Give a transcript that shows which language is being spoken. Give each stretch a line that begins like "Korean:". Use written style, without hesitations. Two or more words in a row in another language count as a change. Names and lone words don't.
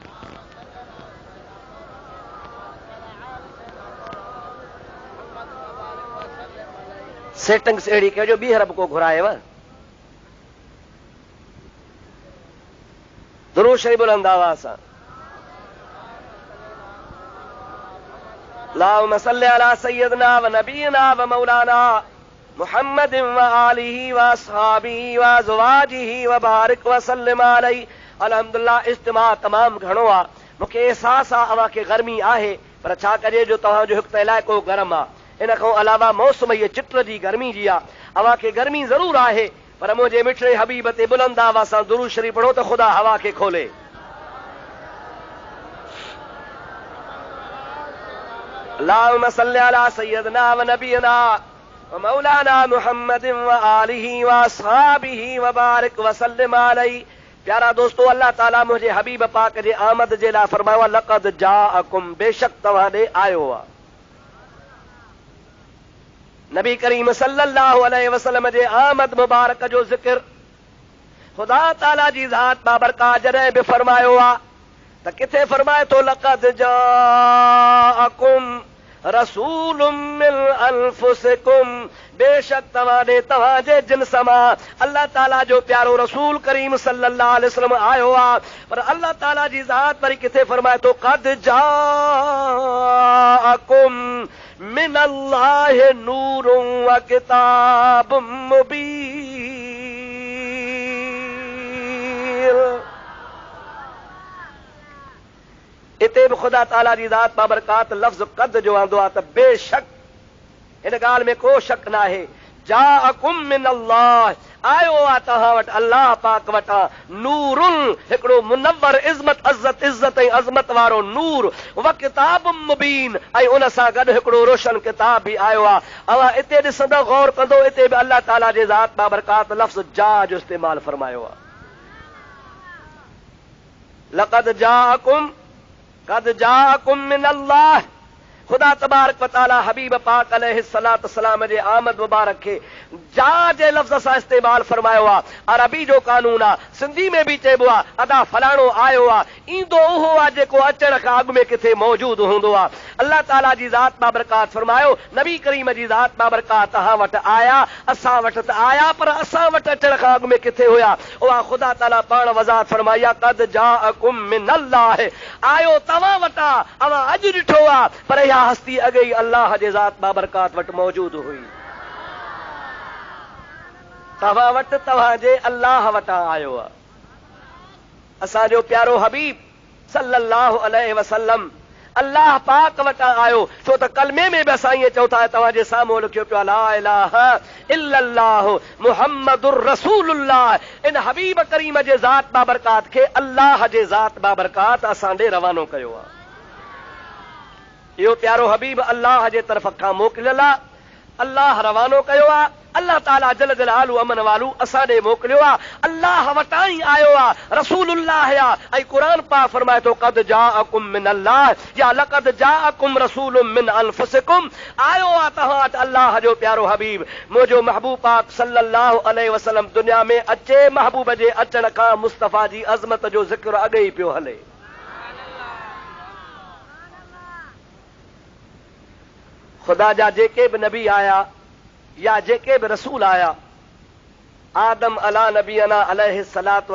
Sindhi: सेटिंग्स अहिड़ी कजो, ॿीहर बि को घुरायव। दुरूद शरीफ़ बुलंद आवाज़ सां।
Arabic: اللهم صل على سيدنا و نبينا و مولانا محمد و آله و أصحابه و أزواجه و بارك و سلم عليه.
Sindhi: अल्हम्दुलिल्लाह इज्तिमा तमामु घणो आहे। मूंखे एहसास आहे अव्हां खे गर्मी आहे, पर छा कजे जो तव्हांजो हिकु इलाइक़ो गरम आहे। इन खां अलावा मौसम इहे चिट जी गर्मी जी आहे। अव्हां खे गर्मी ज़रूरु आहे, पर मुंहिंजे मिठड़े हबीब ते बुलंद आवाज़ सां दुरूद शरीफ़ पढ़ो त ख़ुदा हवा खे खोले।
Arabic: اللهم صل على سيدنا و نبينا و مولانا محمد و آله و أصحابه و بارك و سلم عليه.
Sindhi: प्यारा दोस्तो, अल्लाह ताला मुंहिंजे हबीब पाक जे आमद जे लाइ फरमायो,
Arabic: لقد جاءكم,
Sindhi: बेशक तव्हां ॾे आयो आहे। नबी करीम
Arabic: صلى الله عليه وسلم
Sindhi: जे आमद मुबारक जो ज़िक्र ख़ुदा ताला जी ज़ात बाबरकात जॾहिं बि फरमायो आहे त किथे फरमाए थो,
Arabic: لقد جاءكم رسول من أنفسكم,
Sindhi: बेशक तव्हां ॾे तव्हांजे जिन्स मां अल्लाह ताला जो प्यारो रसूल करीम
Arabic: صلى الله عليه وسلم
Sindhi: आयो आहे। पर अल्लाह ताला जी ज़ात वरी किथे फरमाए थो,
Arabic: قد جاءكم من الله نور و كتاب مبين.
Sindhi: इते बि ख़ुदा ताला जी ज़ात बाबरकात लफ़्ज़ क़द जो आंदो आहे त बेशक, हिन ॻाल्हि में को शक न आहे।
Arabic: جاءكم من الله,
Sindhi: आयो आहे तव्हां वटि अल्लाह पाक वटां, नूरुन, हिकिड़ो मुनव्वर इज़्ज़त ऐं अज़मत वारो नूर,
Arabic: و كتاب مبين,
Sindhi: ऐं उन सां गॾु हिकिड़ो रोशन किताब बि आयो आहे। अव्हां इते ॾिसंदो, गौर कंदो, इते बि अल्लाह ताला जे ज़ात बाबरकात लफ़्ज़ जा जो इस्तेमालु फरमायो आहे।
Arabic: لقد جاءكم، قد جاءكم من الله.
Sindhi: ख़ुदा
Arabic: تبارك و تعالى
Sindhi: हबीब पाक
Arabic: عليه الصلاة والسلام
Sindhi: जे आमद मुबारक खे जा जे लफ़्ज़ सां इस्तेमालु फरमायो आहे। अरबी जो कानून आहे, सिंधी में बि चइबो आहे, अदा फलाणो आयो आहे, ईंदो उहो आहे जेको अचण खां अॻु में किथे मौजूदु हूंदो आहे। अल्लाह ताला जी ज़ात बाबरकात फरमायो, नबी करीम जी ज़ात बाबरकात तव्हां वटि आया, असां वटि त आया, पर असां वटि अचण खां अॻु में किथे हुया? उहा ख़ुदा ताला पाण वज़ाहत फरमाई आहे,
Arabic: قد جاءكم من الله,
Sindhi: आयो तव्हां वटां, अव्हां अॼु ॾिठो आहे, पर इहा हस्ती अॻे ई अल्लाह जे ज़ात बाबरकात वटि मौजूदु हुई। तव्हां वटि तव्हांजे अल्लाह वटां आयो आहे। असांजो प्यारो हबीब
Arabic: صلى الله عليه وسلم
Sindhi: अल्लाह पाक वटां आयो, छो त कलमे में बि असां ईअं चऊं था, तव्हांजे साम्हूं लिखियो पियो आहे,
Arabic: لا إله إلا الله محمد رسول الله.
Sindhi: इन हबीब करीम जे ज़ात बाबरकात खे अल्लाह जे ज़ात बाबरकात असां ॾे रवानो कयो आहे। इहो प्यारो हबीब अल्लाह जे तरफ़ खां मोकिलियल आहे। अल्लाह रवानो कयो आ, अल्लाह ताला
Arabic: جل جلاله وعم نواله
Sindhi: असां ॾे मोकिलियो आ, अल्लाह वटां ई आयो आ, रसूलुल्लाह आ। ऐं क़ुरान पाक फरमाए थो
Arabic: قد جاءكم من الله
Sindhi: या
Arabic: لقد جاءكم رسول من أنفسكم,
Sindhi: आयो आ तव्हां वटि अल्लाह जो प्यारो हबीब, मुंहिंजो महबूब पाक
Arabic: صلى الله عليه وسلم
Sindhi: दुनिया में अचे, महबूब जे अचण खां मुस्तफ़ा जी अज़मत जो ज़िक्र अॻे ई पियो हले। खुदा जा जेके बि नबी आया या जेके बि रसूल आया, आदम
Arabic: على نبينا عليه الصلاة